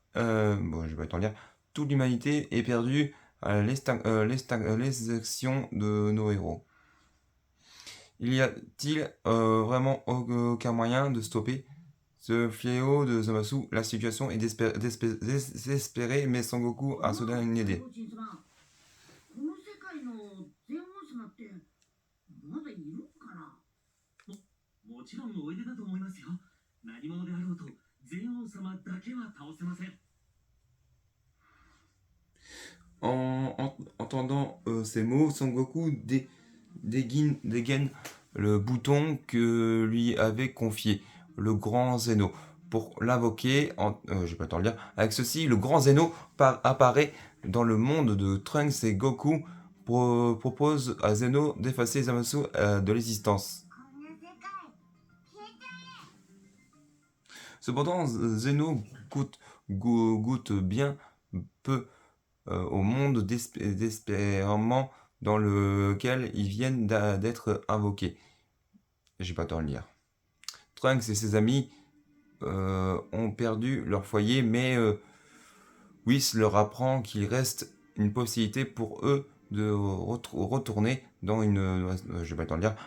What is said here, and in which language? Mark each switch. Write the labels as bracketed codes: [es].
[fr] Bon, je vais pas t'en dire. Toute l'humanité est perdue à l'extinction de nos héros. Y a-t-il vraiment aucun moyen de stopper ce fléau de Zamasu? La situation est désespérée, mais Sangoku a soudain une idée. [ja] この世界の全王様ってまだいるんかな。もちろんおいでだと思いますよ。何者であろうと全王様だけは倒せません。 [fr] En entendant ces mots, Sangoku dégaine le bouton que lui avait confié le grand Zeno pour l'invoquer. Je vais pas t'en le dire. Avec ceci, le grand Zeno apparaît dans le monde de Trunks et Goku propose à Zeno d'effacer Zamasu de l'existence. [ja] こんな世界消えちゃえ。 [fr] Cependant, Zeno goûte bien peu au monde désespérément dans lequel ils viennent d'être invoqués. J'ai pas le temps de le lire. Trunks et ses amis ont perdu leur foyer, mais Whis leur apprend qu'il reste une possibilité pour eux de retourner dans une... je vais pas le temps de le lire.